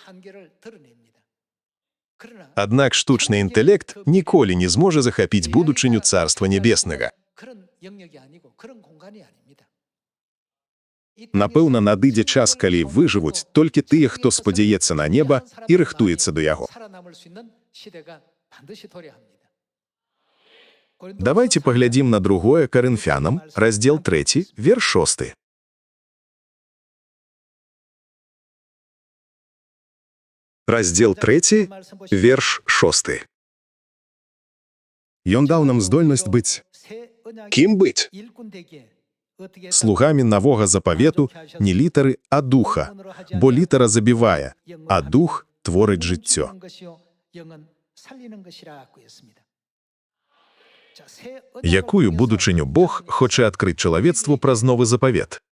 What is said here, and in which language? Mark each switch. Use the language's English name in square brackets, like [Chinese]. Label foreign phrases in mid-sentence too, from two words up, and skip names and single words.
[Belarusian] Аднак штучны інтэлект ніколі не зможа захапіць будучыню Царства Нябеснага. Напэўна, надыдзе час, калі выжывуць толькі тыя, хто спадзяецца на неба і рыхтуецца да яго. [Ukrainian] Давайте поглядім на 2 Коринфянам, розділ 3, вірш 6. Розділ 3, вірш 6. [Belarusian] Ён даў нам здольнасць быць [Ukrainian] Ким бить? [Belarusian] слугамі нового запавету не літары, а духа, бо літара забівае, а дух творить жыццё. Якую будучыню Бог хоче адкрыць чалавецтву праз новы запавет?